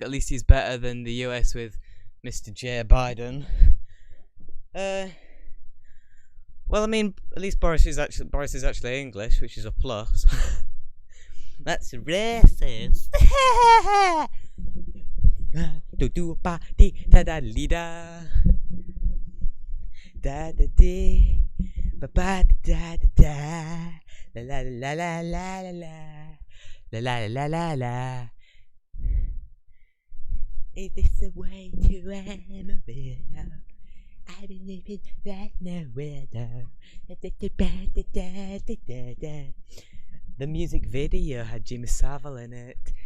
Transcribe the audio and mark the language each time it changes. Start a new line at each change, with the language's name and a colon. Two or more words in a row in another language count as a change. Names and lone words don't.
English: At least he's better than the US with Mr. J. Biden. Well, I mean, at least Boris is actually English, which is a plus. That's racist. Do do ba di da da li da da da di ba ba da da da la la la la la la la la la la la. Is this the way to end a video? I've been living right nowhere now. The music video had Jimmy Savile in it.